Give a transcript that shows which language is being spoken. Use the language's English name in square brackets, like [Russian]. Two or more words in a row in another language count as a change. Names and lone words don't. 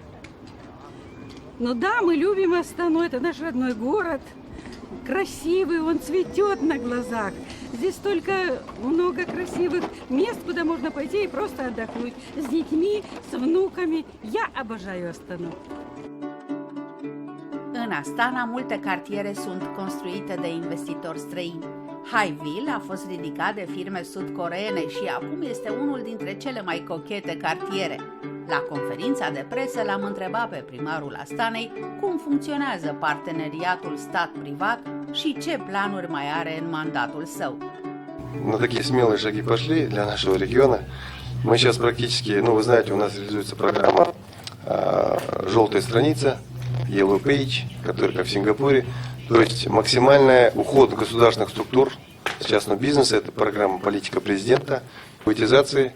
[Russian] Ну да, мы любим Астану, это наш родной город. Красивый, он цветет на глазах. Здесь столько много красивых мест, куда можно pойти и просто отдохнуть. С детьми, с внуками. Я обожаю Астану. [Romanian] În Astana, multe cartiere sunt construite de investitori străini. Highville a fost ridicat de firme sud-coreene și acum este unul dintre cele mai cochete cartiere. La conferința de presă l-am întrebat pe primarul Astanei cum funcționează parteneriatul stat-privat și ce planuri mai are în mandatul său. [Russian] На такие смелые шаги пошли для нашего региона. Мы сейчас практически, ну вы знаете, у нас реализуется программа «Желтая страница», [English] Yellow Page, [Russian] которая как в Сингапуре. То есть максимальный уход государственных структур с частного бизнеса, это программа политика президента, приватизации.